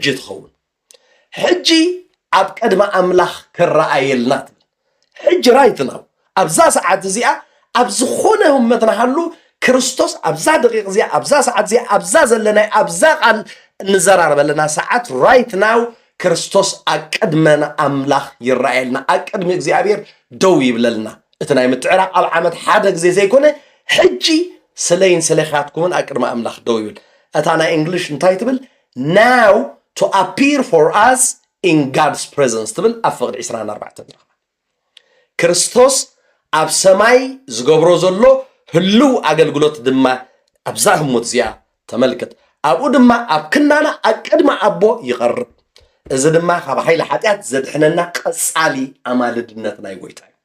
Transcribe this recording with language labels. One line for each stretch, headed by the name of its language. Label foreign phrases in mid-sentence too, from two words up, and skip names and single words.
Tigrinya: ትኸውን ሕጂ ኣብ ቅድሚ ኣምላኽ ክረኣየልና ሕጂ
English: right now
Tigrinya: ኣብዛ ሰዓት እዚኣ ኣብ ዝኾነ ህመትና ሃሉ ክርስቶስ ኣብዛ ደቂቕ እዚኣ ኣብዛ ሰዓት እዚኣ ኣብዛ ዘለናይ ኣብዛ ቃል እንዘራረበለና ሰዓት
English: right now
Tigrinya: ክርስቶስ ኣብ ቅድመና ኣምላኽ ይረኣየልና ኣብ ቅድሚ እግዚኣብሔር ደው ይብለልና እቲ ናይ ምትዕራቕ ኣብ ዓመት ሓደ ግዜ ዘይኮነ ሕጂ ስለይን ስለኻትኩምን ኣብ ቅድሚ ኣምላኽ ደው ይብል እታ ናይ እንግሊሽ እንታይ ትብል
English: now to appear for us in God's presence تبل أفقد
Tigrinya: 24 ክርስቶስ ኣብ ሰማይ ዝገብሮ ዘሎ ህልው ኣገልግሎት ድማ ኣብዛህ ሞት እዚኣ ተመልከት ኣብኡ ድማ ኣብ ክናና ኣቀድማ ኣቦ ይቐርብ እዚ ድማ ካብ ሓይሊ ኃጢአት ዘድሕነና ቀጻሊ ኣማልድነት ናይ ጎይታ